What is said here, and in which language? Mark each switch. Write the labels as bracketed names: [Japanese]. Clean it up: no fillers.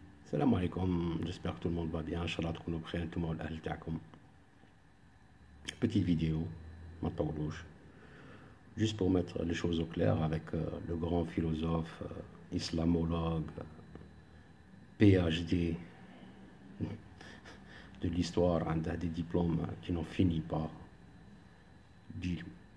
[French] Salam alaikum, j'espère que tout le monde va bien. [Arabic] Inch'Allah, تكونوا بخير انتم والاهل تاعكم. [French] Petite vidéo, ma louche, juste pour mettre les choses au clair avec le grand philosophe, islamologue, PhD de l'histoire, un des diplômes qui n'en finit pas, Djilou.